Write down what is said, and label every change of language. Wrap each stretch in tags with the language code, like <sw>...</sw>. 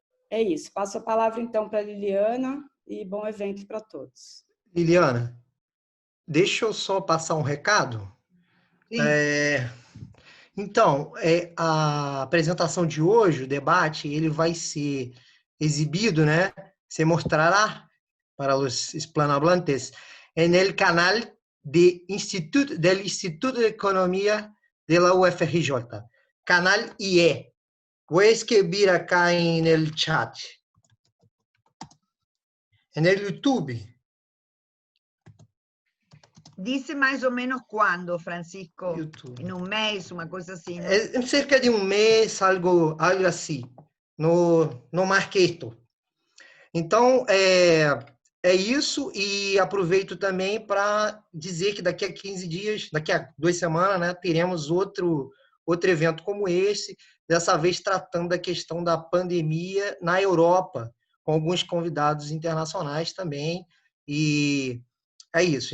<pt>É isso, passo a palavra então para a Liliana e bom evento para todos. Liliana, deixa eu só passar um recado. Então, a apresentação de hoje, o debate, ele vai ser exibido, né?</pt> <es>Se mostrará para os hispanohablantes en el canal del Instituto de Economía de la UFRJ, canal IE. Voy a escribir acá en el chat. En el YouTube. Dice más o menos cuándo, Francisco. YouTube. En un mes, una cosa así, ¿no? En cerca de un mes, algo así.</es> <pt>No mais que isto. Então, é isso, e aproveito também para dizer que daqui a 15 dias, daqui a 2 semanas, né, teremos outro evento como esse, dessa vez tratando da questão da pandemia na Europa, com alguns convidados internacionais também, e é isso.</pt>